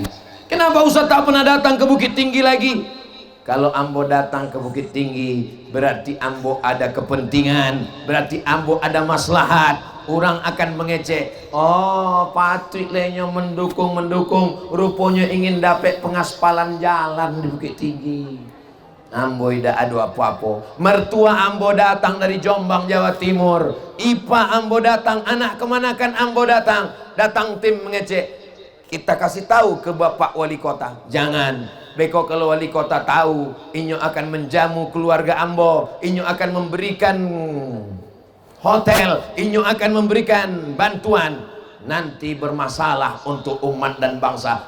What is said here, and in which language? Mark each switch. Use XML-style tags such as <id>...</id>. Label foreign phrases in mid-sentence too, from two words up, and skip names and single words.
<id>Kenapa Ustaz tak pernah datang ke Bukit Tinggi lagi? Kalau ambo datang ke Bukit Tinggi, berarti ambo ada kepentingan, berarti ambo ada maslahat. Orang akan mengecek, oh Patrik lehnya mendukung, rupanya ingin dapat pengaspalan jalan di Bukit Tinggi. Ambo tidak ada apa-apa. Mertua ambo datang dari Jombang, Jawa Timur.</id> <min>Ipa ambo datang, anak kemanakan ambo datang.</min> <id>Datang tim mengecek. Kita kasih tahu ke Bapak Wali Kota. Jangan.</id> <min>Beko kalau Wali Kota tahu, inyo akan menjamu keluarga ambo. Inyo akan memberikan hotel.</min> <id>Inyo akan memberikan bantuan. Nanti bermasalah untuk umat dan bangsa.</id>